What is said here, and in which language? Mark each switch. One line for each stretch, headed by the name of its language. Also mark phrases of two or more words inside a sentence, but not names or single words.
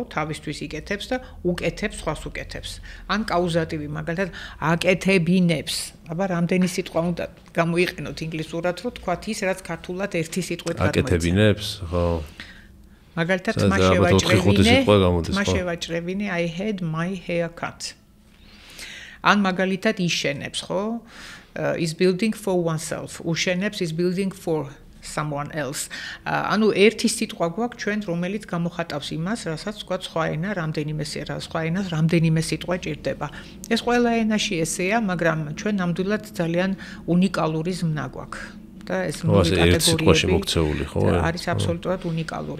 Georgian: თავისთვის იკეთებს და უკეთებს, სხვას უკეთებს. ან კაუზატივი, მაგალითად, აკეთებინებს. აბა, რამდენი სიტყვა უნდა გამოიყენოთ ინგლისურად, რომ თქვათ ის, რაც ქართულად ერთი სიტყვით გადმოეცა. აკეთებინებს, ხო? მაგალითად, მაშევაჭრევინე,
English: I had my hair cut.
Georgian: ან მაგალითად იშენებს, ხო?
English: Is building for oneself. უშენებს is building for someone else.
Georgian: ანუ ერთი სიტყვა გვაქვს ჩვენ, რომელიც გამოხატავს იმას, რასაც თქვა სხვა ენა რამდენიმე სიტყვა ჭირდება. ეს ყველა ენაში ესეა, მაგრამ ჩვენ ნამდვილად ძალიან უნიკალური ზმნა გვაქვს. და ეს კატეგორიები არის აბსოლუტურად უნიკალური.